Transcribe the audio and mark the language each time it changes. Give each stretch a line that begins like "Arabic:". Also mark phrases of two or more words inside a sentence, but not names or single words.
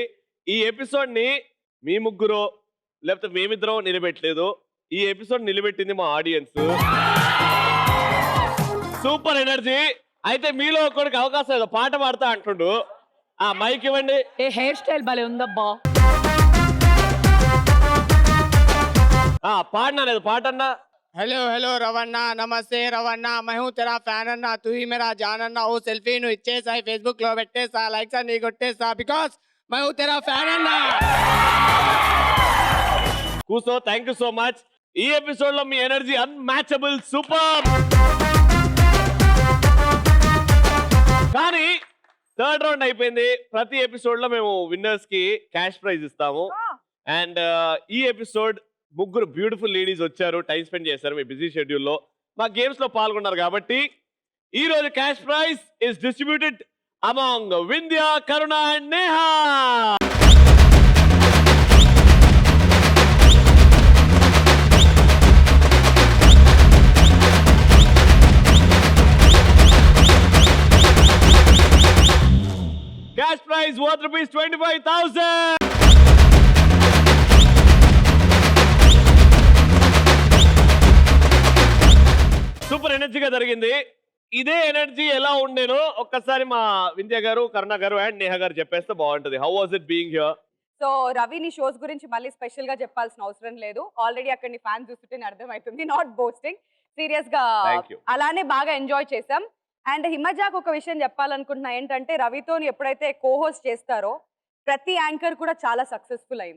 Telugu: ఈ ఎపిసోడ్ ని మీ ముగ్గురు లేకపోతే మేమిద్దరం నిలబెట్టలేదు, ఈ ఎపిసోడ్ నిలబెట్టింది మా ఆడియన్స్.
English: super energy.
Telugu: అయితే మీలో ఒకరికి అవకాశం ఏదో పాట పాడతా అంటుండు. మైక్ ఇవ్వండి. ఏ
English: hair style
Telugu: భలే ఉందబ్బా. పాడినా లేదు, పాట అన్నా.
English: hello hello
Hindi: रवन्ना, नमस्ते रवन्ना, मैं हूँ तेरा फैन अन्ना, तू ही मेरा जान अन्ना.
Telugu: ఓ సెల్ఫీ ను ఇచ్చేసా ఫేస్బుక్ లో పెట్టేసా, లైక్స్ అన్ని కొట్టేసా, బికాజ్
Hindi: मैं हूँ तेरा फैन अन्ना.
English: కూసో, thank you so much.
Telugu: ఈ ఎపిసోడ్ లో మీ
English: energy unmatchable,
Telugu: సూపర్. కానీ 3rd రౌండ్ అయిపోయింది. ప్రతి ఎపిసోడ్ లో మేము విన్నర్స్ కి
English: cash prize
Telugu: ఇస్తాము. అండ్ ఈ ఎపిసోడ్ ముగ్గురు
English: beautiful ladies
Telugu: వచ్చారు,
English: time spend
Telugu: చేశారు మీ బిజీ షెడ్యూల్లో, మా గేమ్స్ లో పాల్గొన్నారు కాబట్టి ఈ రోజు
English: cash prize is distributed among
Telugu: వింధ్య, కరుణ అండ్ నేహా.
English: Cash prize worth rupees 25,000.
Telugu: సూపర్ ఎనర్జీగా జరిగింది. ఇదే ఎనర్జీ ఎలా ఉండేనో ఒక్కసారి మా వింధ్య గారు, కరుణ గారు అండ్ నేహా గారు చెప్పేస్తే బాగుంటది.
English: How was it being here?
Telugu: సో రవి నీ షోస్ గురించి మళ్ళీ స్పెషల్ గా చెప్పాల్సిన అవసరం లేదు. ఆల్రెడీ అక్కడ నీ ఫ్యాన్స్ చూస్తుంటే అర్థమవుతుంది.
English: not boasting,
Telugu: సీరియస్ గా అలానే బాగా ఎంజాయ్ చేసాం. అండ్ హిమజాకు ఒక విషయం చెప్పాలనుకుంటున్నా ఏంటంటే, రవితో ఎప్పుడైతే కో-హోస్ట్ చేస్తారో ప్రతి యాంకర్ కూడా చాలా సక్సెస్ఫుల్ అయింది.